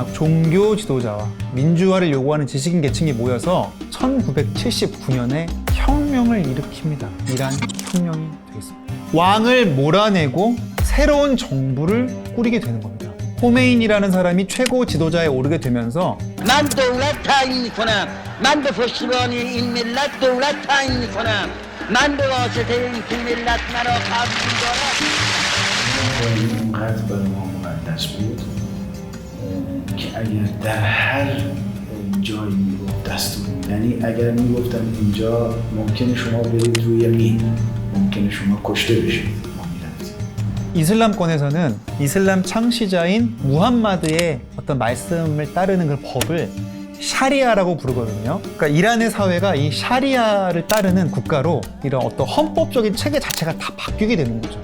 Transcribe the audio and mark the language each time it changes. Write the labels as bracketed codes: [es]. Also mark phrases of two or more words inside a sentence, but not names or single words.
[ko] 종교 지도자와 민주화를 요구하는 지식인 계층이 모여서 1979년에 혁명을 일으킵니다. 이란 혁명이 되겠습니다. 왕을 몰아내고 새로운 정부를 꾸리게 되는 겁니다. 호메인이라는 사람이 최고 지도자에 오르게 되면서 [fa] من دولت تعیین میکنم من به پشتیبانی این ملت دولت تعیین میکنم من به واسطه اینکه ملت مرا قبول دارد اینقدر برای ما مقدس بود که اگر در هر جایی میگفت دستور، یعنی اگر میگفتم اینجا ممکنه شما برید روی مین، ممکنه شما کشته بشید. [ko] 이슬람권에서는 이슬람 창시자인 무함마드의 어떤 말씀을 따르는 그 법을 샤리아라고 부르거든요. 그러니까 이란의 사회가 이 샤리아를 따르는 국가로 이런 어떤 헌법적인 체계 자체가 다 바뀌게 되는 거죠.